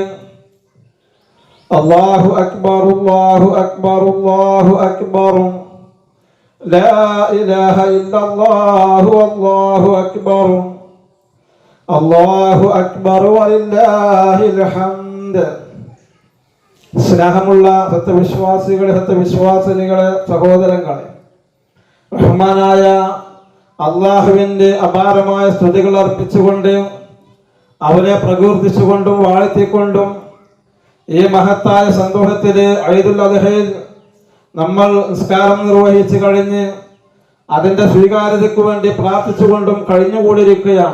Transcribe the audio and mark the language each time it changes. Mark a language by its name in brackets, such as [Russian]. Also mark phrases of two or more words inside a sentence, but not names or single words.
[Arabic] الله أكبر الله أكبر الله أكبر. لا إله إلا الله والله أكبر. الله أكبر ولله الحمد. [Malayalam] സ്നേഹമുള്ള സത്യവിശ്വാസികളെ, സത്യവിശ്വാസിനികളെ, സഹോദരങ്ങളെ, റഹ്മാനായ അള്ളാഹുവിൻ്റെ അപാരമായ സ്തുതികൾ അർപ്പിച്ചുകൊണ്ട് അവനെ പ്രകീർത്തിച്ചുകൊണ്ടും വാഴ്ത്തിക്കൊണ്ടും ഈ മഹത്തായ സന്തോഷത്തില് ഈദുൽ അദ്ഹയിൽ നമ്മൾ നിസ്കാരം നിർവഹിച്ചു കഴിഞ്ഞ് അതിൻ്റെ സ്വീകാര്യതയ്ക്ക് വേണ്ടി പ്രാർത്ഥിച്ചുകൊണ്ടും കഴിഞ്ഞുകൂടിയിരിക്കുകയാണ്.